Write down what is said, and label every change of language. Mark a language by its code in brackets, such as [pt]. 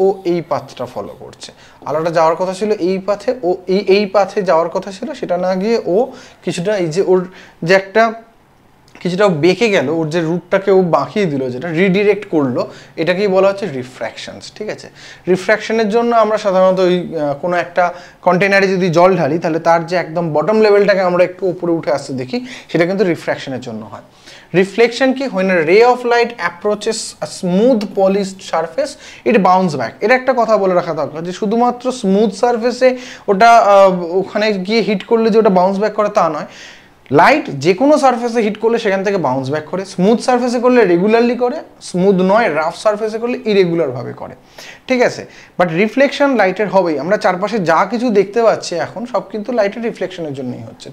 [bn] ও এই পাথটা ফলো করছে। আলোটা যাওয়ার কথা ছিল এই পাথে, ও এই পাথে যাওয়ার কথা ছিল, সেটা না গিয়ে ও কিছুটা এই যে ওর যে একটা কিছুটা বেঁকে গেল, ওর যে রুটটাকে ও বাঁকিয়ে দিল, যেটা রিডিরেক্ট করলো, এটাকেই বলা হচ্ছে রিফ্র্যাকশনস। ঠিক আছে, রিফ্র্যাকশনের জন্য আমরা সাধারণত ওই কোনো একটা কন্টেনারে যদি জল ঢালি তাহলে তার যে একদম বটম লেভেলটাকে আমরা একটু উপরে উঠে আসতে দেখি, সেটা কিন্তু রিফ্র্যাকশনের জন্য হয়। রিফ্লেকশন কি? [en] when a ray of light approaches a smooth polished surface it bounce back। [bn] এটা একটা কথা বলে রাখা দরকার যে শুধুমাত্র স্মুথ সারফেসে ওটা ওখানে গিয়ে হিট করলে যে ওটা বাউন্স ব্যাক করে তা নয়। লাইট যে কোনো সারফেসে হিট করলে সেখান থেকে বাউন্স ব্যাক করে। স্মুথ সারফেসে করলে রেগুলারলি করে, স্মুথ নয় রাফ সারফেসে করলে ইরেগুলারভাবে করে। ঠিক আছে, বাট রিফ্লেকশন লাইটের হবেই। আমরা চারপাশে যা কিছু দেখতে পাচ্ছি এখন সব কিন্তু লাইটের রিফ্লেকশনের জন্যই হচ্ছে।